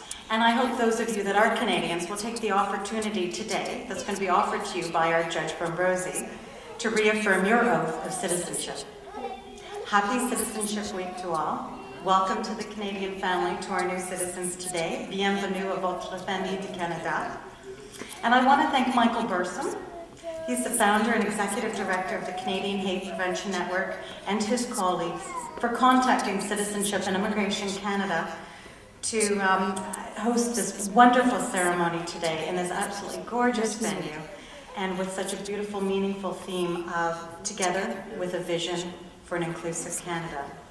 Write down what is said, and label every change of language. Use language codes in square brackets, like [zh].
[en] And I hope those of you that are Canadians will take the opportunity today that's going to be offered to you by our Judge Brombrosi to reaffirm your oath of citizenship. Happy Citizenship Week to all. Welcome to the Canadian family, to our new citizens today. [fr] Bienvenue à votre famille du Canada. [en] And I want to thank Michael Bursom. He's the founder and executive director of the Canadian Hate Prevention Network, and his colleagues for contacting Citizenship and Immigration Canada to host this wonderful ceremony today in this absolutely gorgeous venue, and with such a beautiful, meaningful theme of Together with a Vision for an Inclusive Canada.